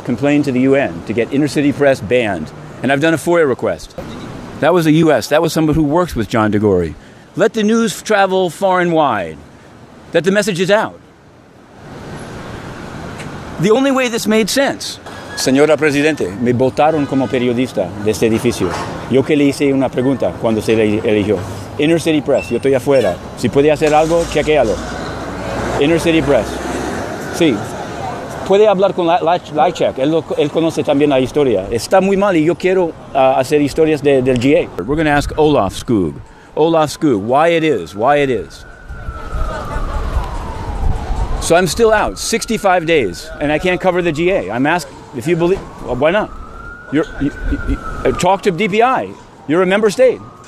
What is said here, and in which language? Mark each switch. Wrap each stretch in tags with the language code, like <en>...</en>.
<en>complained to the UN to get Inner City Press banned, and I've done a FOIA request. That was the U.S. That was someone who works with John DeGore. Let the news travel far and wide. That the message is out. The only way this made sense.</en> <es>Señora Presidente, me votaron como periodista de este edificio. Yo que le hice una pregunta cuando se le eligió. Inner City Press, yo estoy afuera. Si puede hacer algo, chequéalo. Inner City Press. Sí. Puede hablar con Lajcak. Él conoce también la historia. Está muy mal y yo quiero hacer historias del GA.</es> <en>We're going to ask Olaf Skog. Olaf Skog, why it is. So I'm still out 65 days, and I can't cover the GA. I'm asked if you believe. Well, why not? Talk to DPI. You're a member state.</en>